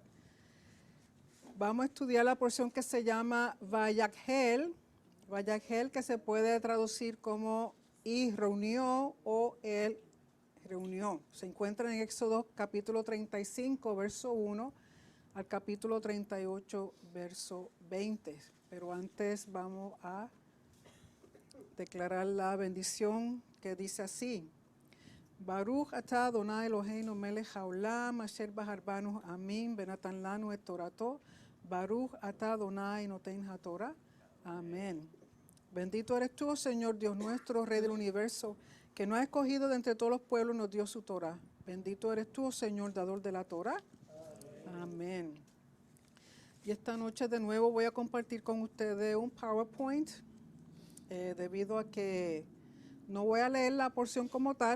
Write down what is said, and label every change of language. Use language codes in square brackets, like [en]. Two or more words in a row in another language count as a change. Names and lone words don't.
[es] Vamos a estudiar la porción que se llama Vayakhel, que se puede traducir como y reunió o él reunió. Se encuentra en Éxodo capítulo 35, verso 1 al capítulo 38, verso 20. Pero antes vamos a declarar la bendición que dice así. [he] ברוך אתה אדני אלהינו מלך העולם אשר בחר בנו עמים ונתן לנו את תורתו. ברוך אתה אדני נותן התורה. [es] Amén. Bendito eres tú, Señor Dios nuestro, Rey del universo, que nos ha escogido de entre todos los pueblos y nos dio su Torah. Bendito eres tú, Señor, dador de la Torah. Amén. Y esta noche de nuevo voy a compartir con ustedes un PowerPoint, debido a que no voy a leer la porción como tal.